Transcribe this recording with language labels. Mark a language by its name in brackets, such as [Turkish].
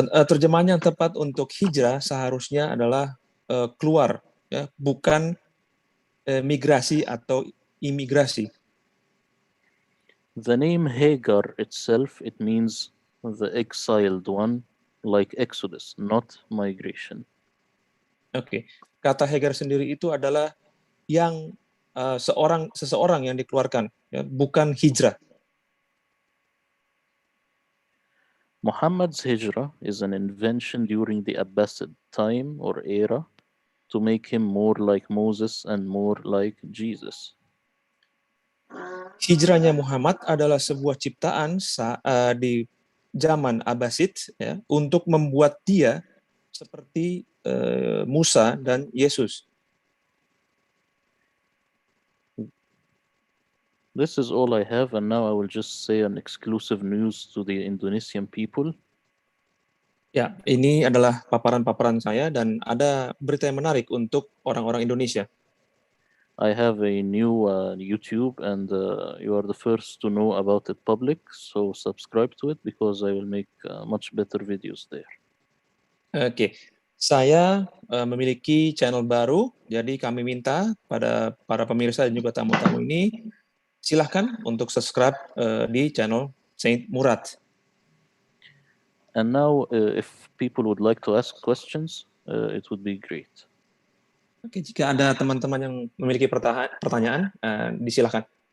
[Indonesian] Terjemahan yang tepat untuk hijrah seharusnya adalah keluar, ya, bukan migrasi atau imigrasi. [English] The name Hagar itself, it means the exiled one, like exodus, not migration. [Indonesian] Oke. Kata Hagar sendiri itu adalah yang seseorang yang dikeluarkan, ya, bukan hijrah. [English] Muhammad's hijrah is an invention during the Abbasid time or era to make him more like Moses and more like Jesus. [Indonesian] Hijrahnya Muhammad adalah sebuah ciptaan di zaman Abbasid, ya, untuk membuat dia seperti Musa dan Yesus. [English] This is all I have, and now I will just say an exclusive news to the Indonesian people. [Indonesian] Ya, ini adalah paparan-paparan saya dan ada berita yang menarik untuk orang-orang Indonesia. [English] I have a new YouTube, and you are the first to know about it public, so subscribe to it because I will make much better videos there. [Indonesian] Oke. Saya memiliki channel baru, jadi kami minta pada para pemirsa dan juga tamu-tamu ini, silahkan untuk subscribe di channel Saint Murad. [English] And now, if people would like to ask questions, it would be great. [Indonesian] Oke, jika ada teman-teman yang memiliki pertanyaan, disilahkan.